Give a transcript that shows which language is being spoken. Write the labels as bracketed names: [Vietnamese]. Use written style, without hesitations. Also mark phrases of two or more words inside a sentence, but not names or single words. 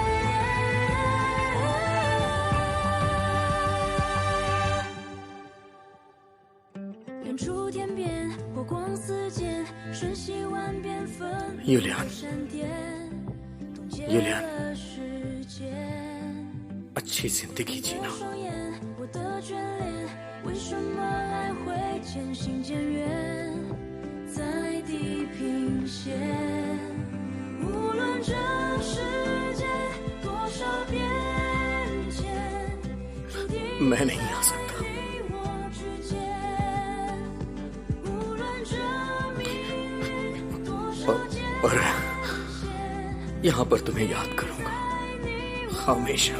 [Chinese] 远处天边，火光四溅，瞬息万变，纷 यूलियान, 闪电，冻结 यूलियान, 了时间。 [Hindi] अच्छी जिंदगी जीना। [Chinese] 双眼，我的眷恋，为什么爱会渐行渐远，在地平线。无论这世界多少变迁，注定 [Hindi] मैं नहीं आ सकता। [Chinese] 你我之间。无论这命运多少艰 और 险。 [Hindi] यहाँ पर तुम्हें याद करूंगा हमेशा।